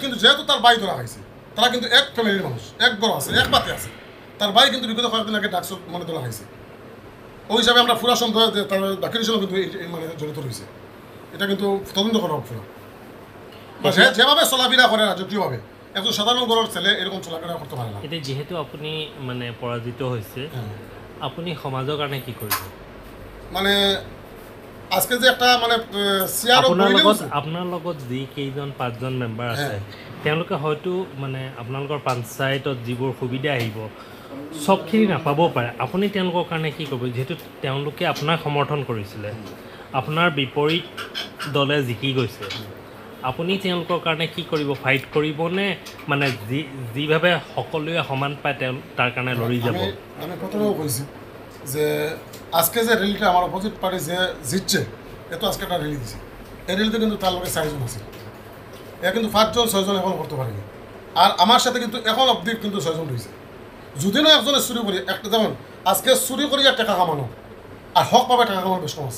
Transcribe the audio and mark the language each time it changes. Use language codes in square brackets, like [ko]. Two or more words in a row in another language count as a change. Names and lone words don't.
[bn] কিন্তু যেহেতু তার ভাই ধরা হয়েছে, তারা কিন্তু এক ফ্যামিলির মানুষ, এক ঘর আছে, এক পাতে আছে, তার ভাই কিন্তু বিগত কয়েকদিন আগে ড্রাগস মানে ধরা হয়েছে। ওই হিসাবে আমরা পুরা সন্দেহ যে তার জাকির হোসেন কিন্তু মানে জড়িত রয়েছে। এটা কিন্তু তদন্ত করা হোক পুরো, যেভাবে চলাফেরা করে রাজকীয়ভাবে একজন সাধারণ ঘরের ছেলে এরকম চলাফেরা করতে পারে না। [as] এটা যেহেতু আপুনি মানে পৰাজিত হৈছে, আপুনি সমাজৰ কাৰণে কি কৰিব? [bn] মানে আজকে যে একটা মানে [as] আপোনাৰ লগত যি কেইজন 5জন মেম্বাৰ আছে, তেওঁলোকে হয়তো মানে আপোনালোকৰ পঞ্চায়তত যিবোৰ সুবিধা আহিব সবখিনি নাপাবও পাৰে। আপুনি তেওঁলোকৰ কাৰণে কি কৰিব? যিহেতু তেওঁলোকে আপোনাক সমৰ্থন কৰিছিলে, আপোনাৰ বিপৰীত দলে জিকি গৈছে, আপুনি তেওঁলোকৰ কাৰণে কি কৰিব? ফাইট কৰিবনে মানে যিভাৱে সকলোৱে সমান পায় তাৰ কাৰণে লৰি যাব? [bn] আমি প্রথমেও কইছি যে আজকে যে র্যালিটা আমার অপোজিট পার্টি যে জিতছে, এত আজকে একটা র্যালি দিছে, এই র্যালিতে কিন্তু তার লোকের 4জন আছে, এ কিন্তু 5জন-6জন এখন করতে পারেনি। আর আমার সাথে কিন্তু এখন অবধি কিন্তু 6জন রয়েছে। যদি না একজনে চুরি করি, একটা যেমন আজকে চুরি করিয়া টাকা কামানো আর হক পাবে টাকা কামানো বেশ কম আছে।